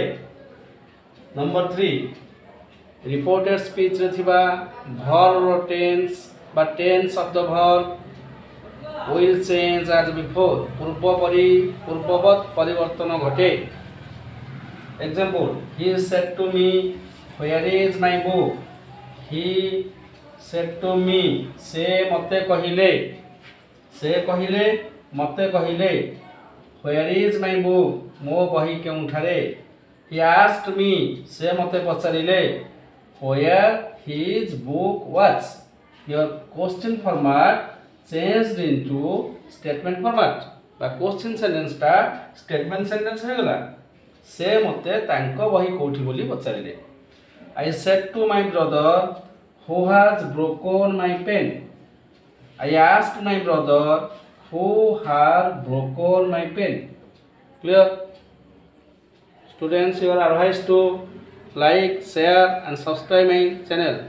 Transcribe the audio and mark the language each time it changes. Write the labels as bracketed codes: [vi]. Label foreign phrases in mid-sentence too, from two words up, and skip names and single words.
[en] number 3 reported speech [or] ରେ ଥିବା [en] verb tense बा tense of the verb will change as before [or] ପୂର୍ବବତ ପରିବର୍ତ୍ତନ ଘଟେ। [en] Example he said to me where is my book. he said to me [or] ସେ ମତେ କହିଲେ [en] where is my book [or] ମୋ ବହି କେଉଁଠାରେ। [en] He asked me [or] ସେ ମତେ ପଚାରିଲେ [en] where his book was। Your question format changed into statement format बा question sentence टा statement sentence [or] ହୋ ଗଲା। ସେ ମତେ ତାଙ୍କ ବହି କେଉଁଠି ବୋଲି ପଚାରିଲେ। [en] I said to my brother who has broken my pen। I asked my brother who has broken my pen। Clear? Students, you are advised to like, share and subscribe my channel.